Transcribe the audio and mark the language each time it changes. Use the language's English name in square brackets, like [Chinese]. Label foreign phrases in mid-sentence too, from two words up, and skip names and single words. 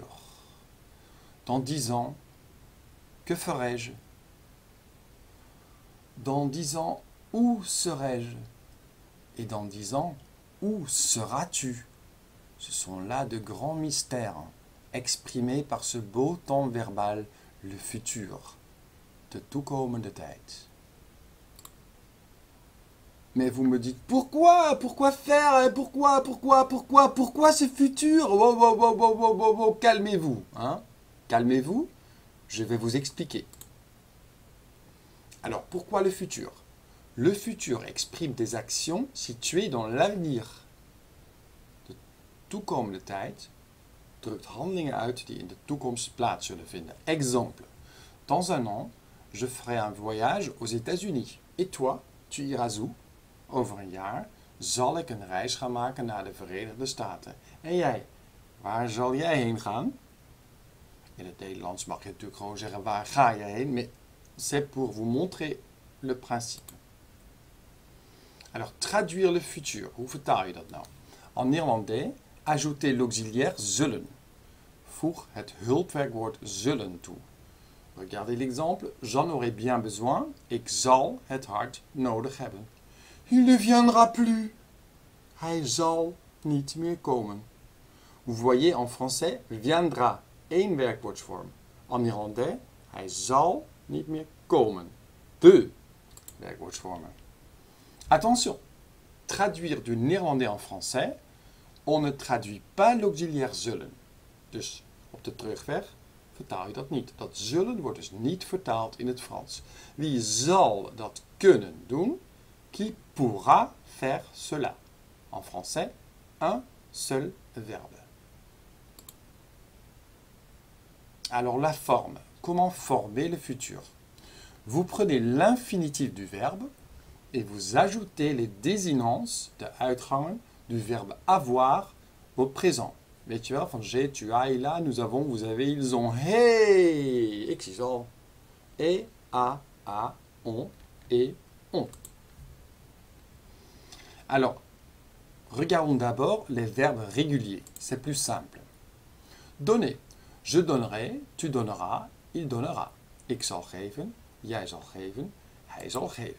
[French] Dans 10 ans, que ferai-je? Dans 10 ans, où serai-je? Et dans 10 ans, où seras-tu? Ce sont là de grands mystères exprimés par ce beau temps verbal, le futur, [Dutch] de toekomende tijd. [French] Mais vous me dites, pourquoi faire? Pourquoi ce futur? Wow, calmez-vous, hein? Calmez-vous, je vais vous expliquer. Alors, pourquoi le futur? Le futur exprime des actions situées dans l'avenir. [Dutch] De toekomende tijd drukt handelingen uit die in de toekomst plaats zullen vinden. [French] Exemple, dans un an, je ferai un voyage aux États-Unis. Et toi, tu iras où? [Dutch] Over een jaar zal ik een reis gaan maken naar de Verenigde Staten. En jij, waar zal jij heen gaan? In het Nederlands mag je natuurlijk gewoon zeggen waar ga je heen, [French] mais c'est pour vous montrer le principe. Alors, traduire le futur, [Dutch] hoe vertaal je dat nou? [French] En néerlandais, ajouter l'auxiliaire zullen. [Dutch] Voeg het hulpwerkwoord zullen toe. [French] Regardez l'exemple, j'en aurai bien besoin, [Dutch] ik zal het hard nodig hebben. [French] Il ne viendra plus. [Dutch] Hij zal niet meer komen. [French] Vous voyez en français, viendra, [Dutch] één werkwoordsvorm. [French] En néerlandais, [Dutch] hij zal niet meer komen. [French] Deux werkwoordsvormen. Attention, traduire du néerlandais en français, on ne traduit pas l'auxiliaire zullen. [Dutch] Dus op de terugweg vertaal je dat niet. Dat zullen wordt dus niet vertaald in het Frans. Wie zal dat kunnen doen? [French] Qui pourra faire cela? En français, un seul verbe. Alors la forme. Comment former le futur? Vous prenez l'infinitif du verbe et vous ajoutez les désinences, [Dutch] de uitgangen, [French] du verbe avoir au présent. [Dutch] Weet je wel, van [French] j'ai, tu as, il a, nous avons, vous avez, ils ont. [Dutch] Hey! Ik zie al. [French] Et, a, on, et, on. Alors, regardons d'abord les verbes réguliers. C'est plus simple. Donner. Je donnerai, tu donneras, il donnera. [Dutch] Ik zal geven, jij zal geven, hij zal geven.